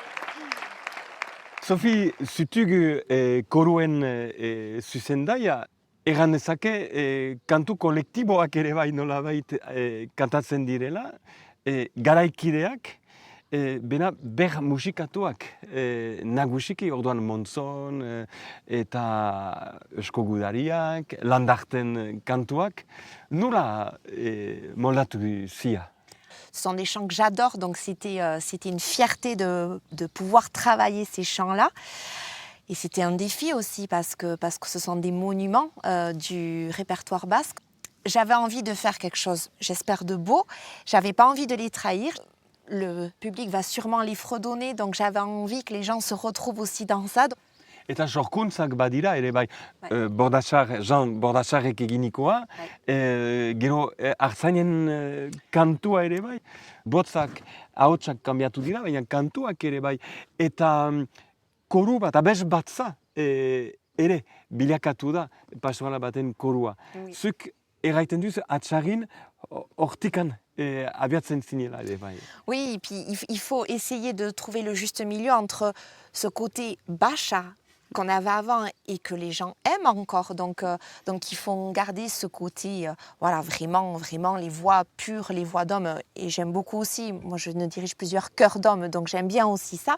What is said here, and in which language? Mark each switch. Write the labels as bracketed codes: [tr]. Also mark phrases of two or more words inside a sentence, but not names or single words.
[eu] Sofi, zutugu koruen zuzendaia, Egan dezake, kantu kolektiboak ere bai nolabait kantatzen direla, garaikideak, bena ber musikatuak, nagusiki orduan Monzon eta Eusko Gudariak, Landarten kantuak, nola moldatu zia? [fr] Ce sont des chants que j'adore, donc c'était une fierté de pouvoir travailler ces chants-là. Et c'était un défi aussi parce que ce sont des monuments du répertoire basque. J'avais envie de faire quelque chose, j'espère, de beau. J'avais pas envie de les trahir. Le public va sûrement les fredonner, donc j'avais envie que les gens se retrouvent aussi dans ça. [eu] Eta sorkuntzak badira ere bai, Jean Bordasarrek eginikoa, gero Artzainen kantua ere bai, botzak, ahotsak kanbiatu dira, baina kantuak ere bai, eta koru bat, abes batza ere bilakatu da pastoral baten korua. [fr] Oui. [eu] Zuk erraiten duz, atsagin hortikan abiatzen zinela ere bai. [fr] Oui, et puis il faut essayer de trouver le juste milieu entre ce côté bacha qu'on avait avant et que les gens aiment encore. Donc il faut garder ce côté, voilà, vraiment les voix pures, les voix d'hommes. Et j'aime beaucoup aussi, moi je ne dirige plusieurs chœurs d'hommes, donc j'aime bien aussi ça.